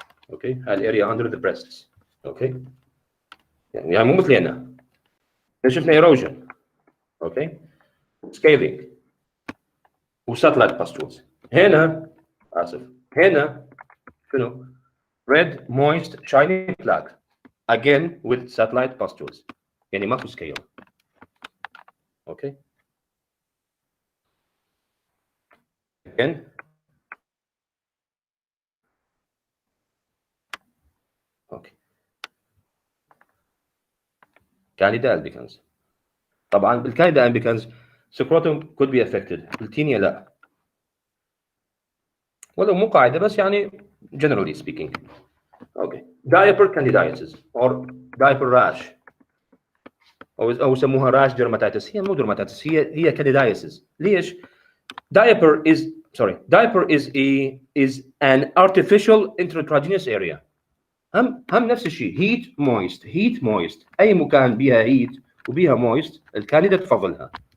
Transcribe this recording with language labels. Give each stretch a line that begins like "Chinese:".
Arabic: اوكي، هاي الاريا under the breasts. اوكي، يعني مو مثل هنا شفنا erosion.
English: Okay, scaling وساتلايت pustules. هنا هنا شنو؟ red moist shining plaque again with satellite pustules، يعني ماكو scale.
Arabic: اوكي، again اوكي.
English: candida albicans. طبعا بالcandida albicans scrotum could be affected،
Arabic: التينيا لا، ولو مو قاعده بس يعني
English: generally speaking. Okay. Diaper candidiasis or diaper rash
Arabic: او يسموها
English: rash dermatitis.
Arabic: هي مو dermatitis، هي candidiasis.
English: ليش؟ Diaper is an artificial intratragenous area.
Arabic: هم نفس الشيء، heat moist اي مكان بيها heat وبيها moist الكانديدا تفضلها.